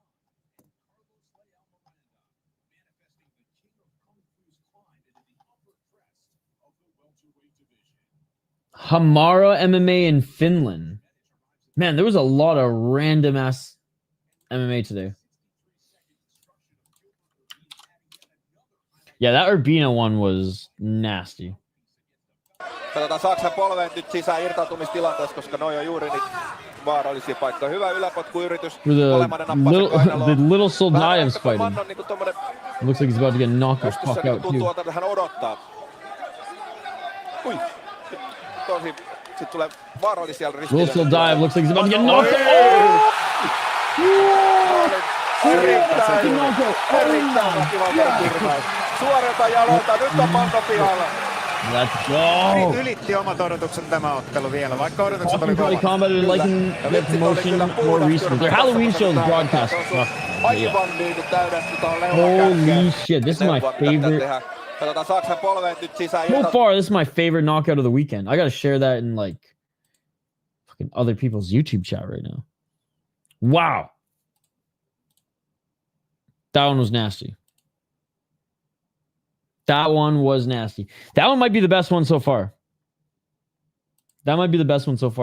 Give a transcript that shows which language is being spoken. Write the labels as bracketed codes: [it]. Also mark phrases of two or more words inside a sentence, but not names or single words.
[en] Hamara MMA in Finland. Man, there was a lot of random ass MMA today. Yeah, that Urbina one was nasty. [fi] Katsotaan, saako hän polveen nyt sisään irtautumistilanteessa, koska noi on juuri niitä vaarallisia paikkoja. Hyvä yläpotkuyritys. [en] The little Soldayev's fighting. It looks like he's about to get knocked the fuck out too. [fi] Tuntuu, että hän odottaa. Ui. Sitten tulee vaarallisia ristillä. [en] Little Soldayev looks like he's about to get knocked out. [fi] Erittäin väkivaltainen tyrmäys. Suorilta jaloilta, nyt on Mando pihalla. [en] Let's go. [fi] Ylitti omat odotukset tämä ottelu vielä, vaikka odotukset oli [en] Probably [fi] kovat. [en] combated liking their promotion more recently. Their Halloween show is broadcast. [fi] Aivan niinku täydesti tuohon leuan [en] Holy shit, this is my favorite. [fi] Katsotaan, saaks hän polveet nyt sisään. [en] So far, this is my favorite knockout of the weekend. I gotta share that in like fucking other people's YouTube chat right now. Wow. That one was nasty. That one was nasty. That one might be the best one so far. That might be the best one so far.